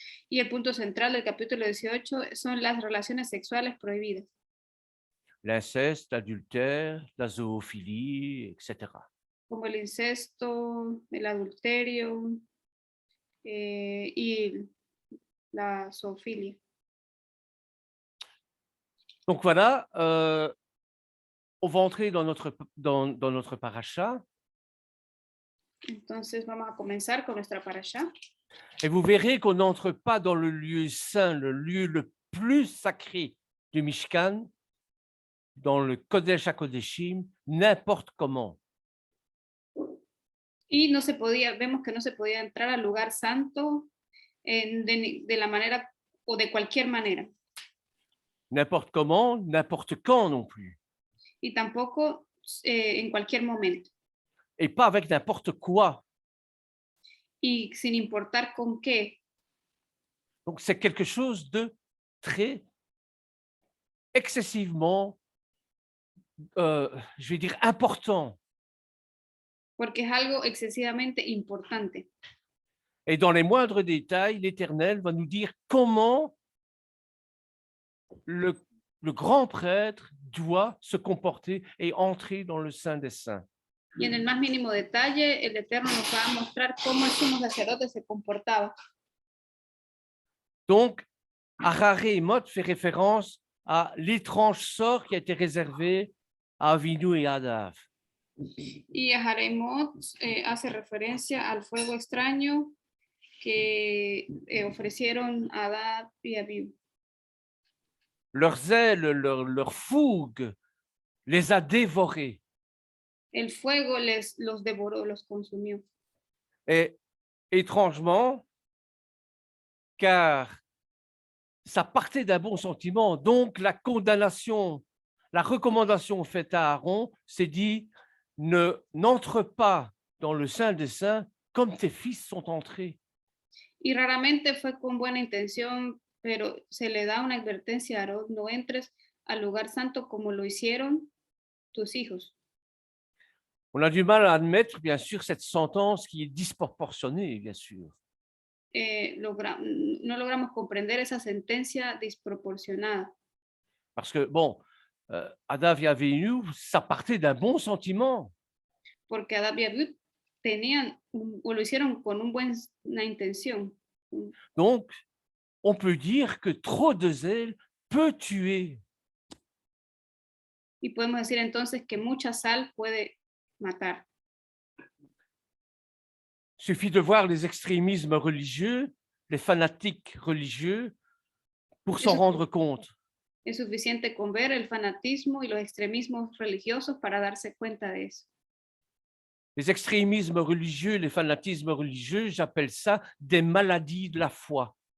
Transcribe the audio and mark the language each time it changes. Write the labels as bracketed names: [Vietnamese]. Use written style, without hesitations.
[Spanish] Y el punto central del capítulo 18 son las relaciones sexuales prohibidas, [French] L'inceste, l'adultère, la zoophilie, etc. [Spanish] como el incesto, el adulterio y la zoofilia. [French] Donc voilà, on va entrer dans notre paracha [Spanish] Entonces vamos a comenzar con nuestra parashá. [French] et vous verrez qu'on n'entre pas dans le lieu saint, le lieu le plus sacré du Mishkan, dans le Kodesh HaKodeshim, n'importe comment. [Spanish] Y vemos que no se podía entrar al lugar santo de la manera o de cualquier manera. [French] N'importe comment, n'importe quand non plus. [Spanish] Y tampoco en cualquier momento. [French] Et pas avec n'importe quoi. [Spanish] Y sin importar con qué. [French] Donc c'est quelque chose de très excessivement, je vais dire, important. [Spanish] Porque es algo excesivamente importante. [French] Et dans les moindres détails, l'Éternel va nous dire comment le grand prêtre doit se comporter et entrer dans le Saint des Saints. [Spanish] Y en el más mínimo detalle, el Eterno nos va a mostrar cómo el sumo sacerdote se comportaba. [French] Donc, Hararé et Mot fait référence à l'étrange sort qui a été réservé à Avinu et à Adav. [Spanish] Y Haremot hace referencia al fuego extraño que ofrecieron a Adad y Abiú. [French] Leur zèle, leur fougue les a dévorés. [Spanish] El fuego los devoró, los consumió. [French] Et étrangement, car ça partait d'un bon sentiment, donc la condamnation, la recommandation faite à Aaron, c'est dit, n'entre pas dans le Saint des Saints comme tes fils sont entrés. [Spanish] Y raramente fue con buena intención, pero se le da una advertencia a Aarón: no entres al lugar santo como lo hicieron tus hijos. [French] On a du mal à admettre, bien sûr, cette sentence qui est disproportionnée, bien sûr. [Spanish] No logramos comprender esa sentencia desproporcionada. [French] Parce que, bon, Adav et Avinu, ça partait d'un bon sentiment. [Spanish] Porque Adad y Abiú o lo hicieron con una intención. [French] Donc, on peut dire que trop de zèle peut tuer. [Spanish] Y podemos decir entonces que mucha sal puede matar. [French] Il suffit de voir les extrémismes religieux, les fanatiques religieux, pour s'en rendre compte. [Spanish] Es suficiente con ver el fanatismo y los extremismos religiosos para darse cuenta de eso. [French] Les extrémismes religieux, les fanatismes religieux, j'appelle ça des maladies de la foi.